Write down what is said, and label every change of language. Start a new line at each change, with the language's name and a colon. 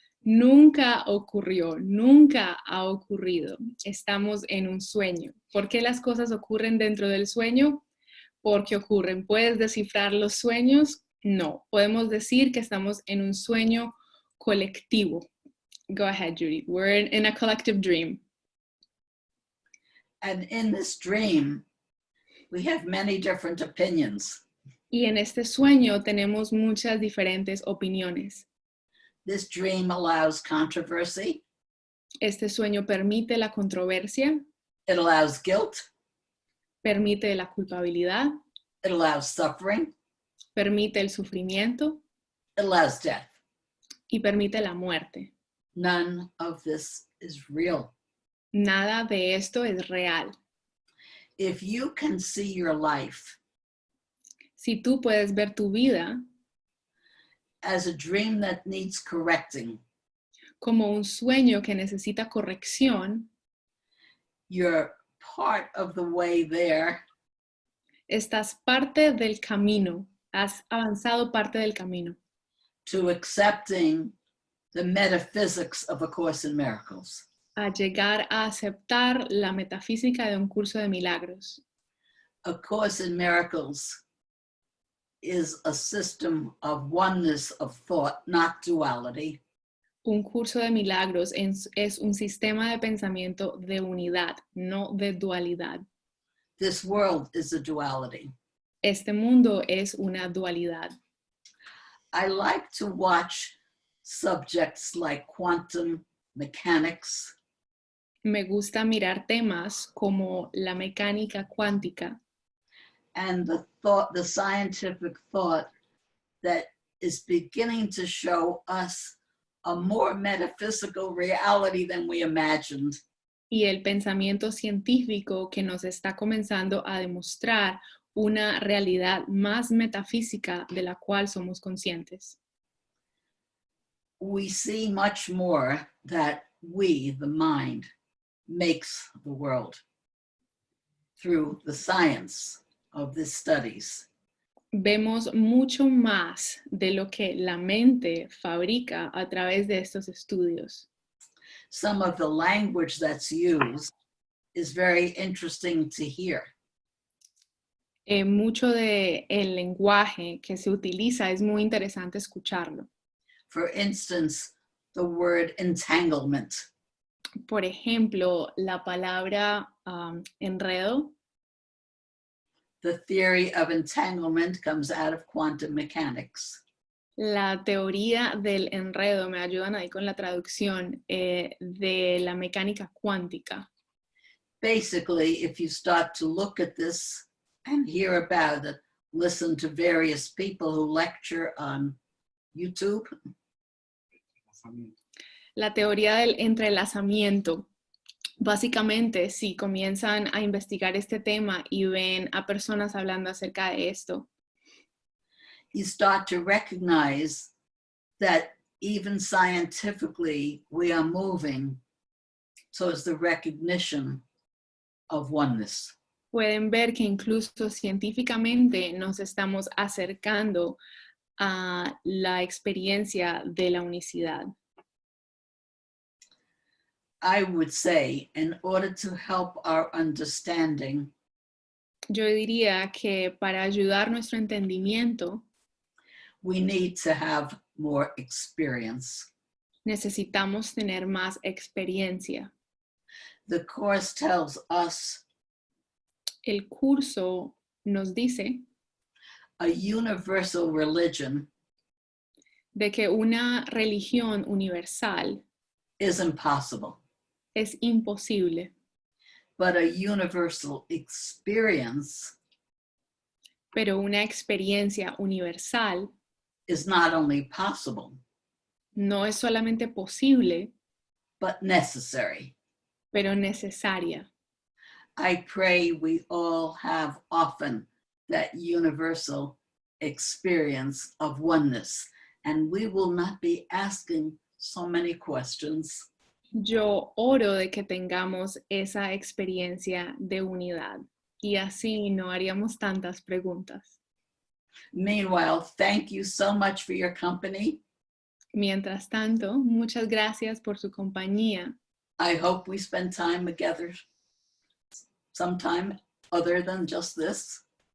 Spanish: Nunca ocurrió, nunca ha ocurrido. Estamos en un sueño. ¿Por qué las cosas ocurren dentro del sueño? Porque ocurren. ¿Puedes descifrar los sueños? No. Podemos decir que estamos en un sueño colectivo.
English: Go ahead, Judy. We're in a collective dream. And in this dream, we have many different opinions.
Spanish: Y en este sueño tenemos muchas diferentes opiniones.
English: This dream allows controversy.
Spanish: Este sueño permite la controversia,
English: It allows guilt.
Spanish: permite la culpabilidad,
English: It allows suffering.
Spanish: permite el sufrimiento
English: It allows death.
Spanish: y permite la muerte.
English: None of this is real.
Spanish: Nada de esto es real.
English: If you can see your life
Spanish: Si tú puedes ver tu vida
English: as a dream that needs correcting,
Spanish: como un sueño que necesita corrección,
English: you're part of the way there.
Spanish: estás parte del camino, has avanzado parte del camino
English: To accepting the metaphysics of A Course in Miracles.
Spanish: a llegar a aceptar la metafísica de un curso de milagros.
English: A Course in Miracles is a system of oneness of thought, not duality.
Spanish: Un curso de milagros es un sistema de pensamiento de unidad, no de dualidad.
English: This world is a duality.
Spanish: Este mundo es una dualidad.
English: I like to watch subjects like quantum mechanics,
Spanish: Me gusta mirar temas como la mecánica cuántica
English: and the scientific thought that is beginning to show us a more metaphysical reality than we imagined.
Spanish: y el pensamiento científico que nos está comenzando a demostrar una realidad más metafísica de la cual somos conscientes.
English: We see much more that we, the mind, makes the world through the science of these studies.
Spanish: Vemos mucho más de lo que la mente fabrica a través de estos estudios.
English: Some of the language that's used is very interesting to hear.
Spanish: Mucho del lenguaje que se utiliza es muy interesante escucharlo.
English: For instance, the word entanglement.
Spanish: Por ejemplo, la palabra enredo.
English: The theory of entanglement comes out of quantum mechanics.
Spanish: La teoría del enredo, me ayudan ahí con la traducción, de la mecánica cuántica.
English: Basically, if you start to look at this and hear about it, listen to various people who lecture on YouTube.
Spanish: La teoría del entrelazamiento. Básicamente, si comienzan a investigar este tema y ven a personas hablando acerca de esto,
English: You start to recognize that even scientifically, we are moving towards the recognition of oneness.
Spanish: pueden ver que incluso científicamente nos estamos acercando a la experiencia de la unicidad.
English: I would say, in order to help our understanding,
Spanish: Yo diría que para ayudar nuestro entendimiento
English: we need to have more experience.
Spanish: necesitamos tener más experiencia.
English: The Course tells us
Spanish: El curso nos dice
English: a universal religion
Spanish: de que una religión universal
English: is impossible,
Spanish: es imposible,
English: but a universal experience
Spanish: pero una experiencia universal
English: is not only possible,
Spanish: no es solamente posible,
English: but necessary.
Spanish: pero necesaria.
English: I pray we all have often that universal experience of oneness, and we will not be asking so many questions.
Spanish: Yo oro de que tengamos esa experiencia de unidad y así no haríamos tantas preguntas.
English: Meanwhile, thank you so much for your company.
Spanish: Mientras tanto, muchas gracias por su compañía.
English: I hope we spend time together sometime other than just this.